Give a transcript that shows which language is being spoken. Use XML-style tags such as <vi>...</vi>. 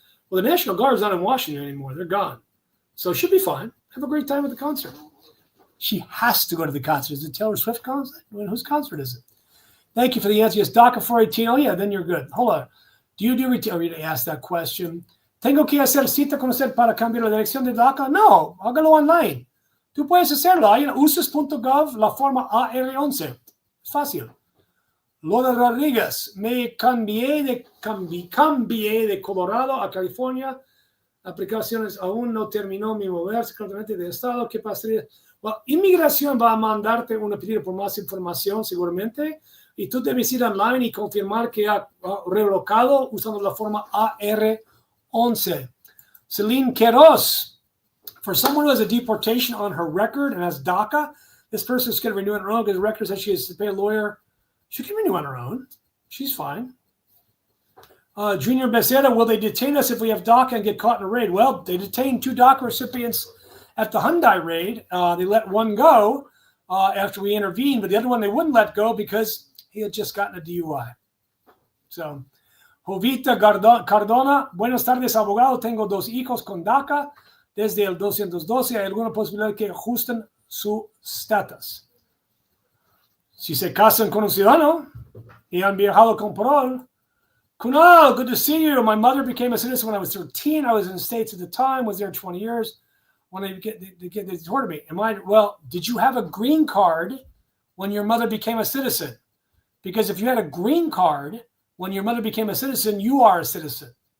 <en>Well, the National Guard is not in Washington anymore. They're gone. So she'll be fine. Have a great time at the concert. She has to go to the concert. Is it Taylor Swift concert? Whose concert is it? Thank you for the answer. Yes, DACA 418. Oh, yeah, then you're good. Hold on. Do you do retail? You asked that question.</en> <es>¿Tengo que hacer cita con usted para cambiar la dirección de DACA? No, hágalo online. Tú puedes hacerlo. Hay en usos.gov la forma AR11. Es fácil. Lola Rodríguez, me cambié de Colorado a California. Aplicaciones aún no terminó mi moverse claramente de estado. ¿Qué pasaría? Well, Inmigración va a mandarte una pedido por más información seguramente. Y tú debes ir online y confirmar que ha relocado usando la forma AR11.</es> <en>Celine Queiroz, for someone who has a deportation on her record and has DACA, this person is going to renew it on her own because the record says she has to pay a lawyer. She can renew on her own. She's fine. Junior Becerra, will they detain us if we have DACA and get caught in a raid? Well, they detained 2 DACA recipients at the Hyundai raid, they let one go after we intervened, but the other one they wouldn't let go because he had just gotten a DUI.</en> <es>So, Jovita Cardona, buenas tardes, abogado. Tengo 2 hijos con DACA desde el 212. ¿Hay alguna posibilidad que ajusten su status? Si se casan con un ciudadano y han viajado con parol.</es> <en>Kunal, good to see you. My mother became a citizen when I was 13. I was in the States at the time, was there 20 years. When they deported me. Did you have a green card when your mother became a citizen? Because if you had a green card when your mother became a citizen, you are a citizen.</en>